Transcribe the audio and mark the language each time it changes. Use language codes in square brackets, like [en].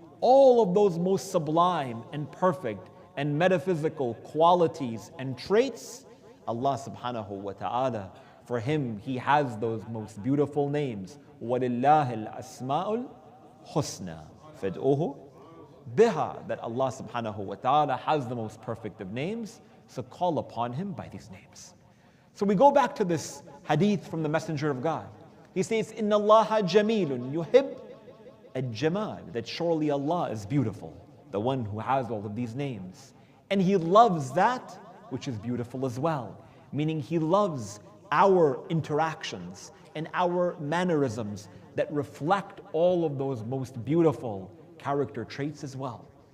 [en] All of those most sublime and perfect and metaphysical qualities and traits, Allah subhanahu wa ta'ala, for Him, He has those most beautiful names. [ar] وَلِلَّهِ الْأَسْمَاءُ الْحُسْنَى فَادْعُوهُ بِهَا. [en] That Allah subhanahu wa ta'ala has the most perfect of names, so call upon Him by these names. So we go back to this hadith from the Messenger of God. He says, [ar] إِنَّ اللَّهَ جَمِيلٌ يُحِبْ الجَّمَالِ. [en] That surely Allah is beautiful, the one who has all of these names. And He loves that which is beautiful as well. Meaning He loves our interactions and our mannerisms that reflect all of those most beautiful character traits as well.